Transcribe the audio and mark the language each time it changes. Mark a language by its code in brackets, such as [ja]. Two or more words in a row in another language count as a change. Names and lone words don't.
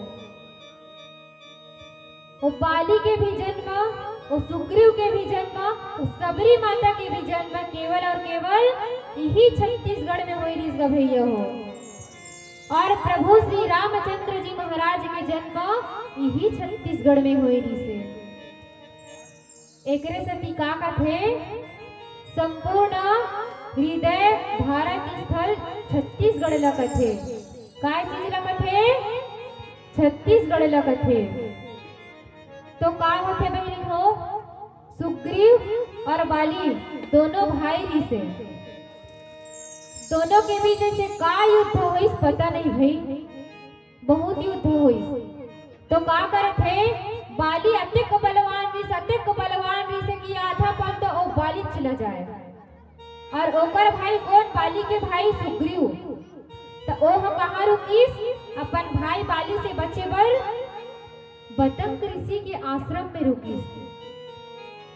[hne] वो बाली के भी जन्म, वो सुग्रीव के भी जन्म, वो सबरी माता के भी जन्म केवल और केवल यही छत्तीसगढ़ में हुई रिस भैया हो। और प्रभु श्री रामचंद्र जी महाराज के जन्म यही छत्तीसगढ़ में हुई रिसे। एकरे सती का कथे संपूर्ण हृदय भारत स्थल छत्तीसगढ़ ला कथे। काय चीज ला कथे? छत्तीसगढ़ ला कथे। तो का होते बहनी हो, सुग्रीव और बाली दोनों भाई रिसे। दोनों के बीच ऐसे का युद्ध हुई पता नहीं भाई, बहुत युद्ध हुई। तो का करत है, बाली अतिक बलवान भी से कि आधा पल तो ओ बाली चला जाए, और ओकर भाई कौन, बाली के भाई सुग्रीव। तो ओह कहाँ रुकीस, अपन भाई बाली से बचे बर बतंग ऋषि के आश्रम में रुकीस।